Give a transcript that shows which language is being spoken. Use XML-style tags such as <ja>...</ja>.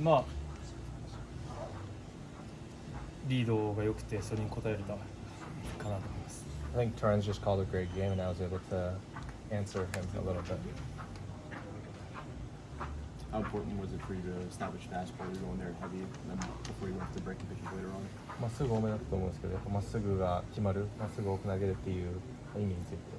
<ja>まあリードが良くてそれに応えれたかなと思います。</ja> <en>I think Torrens just called a great game and I was able to answer him a little bit. How important was it for you to establish fastball? You're going there heavy, and then before you went to breaking pitches later on.</en> <ja>まっすぐ多めだったと思うんですけど、やっぱまっすぐが決まる、まっすぐ多く投げるっていう意味について。</ja>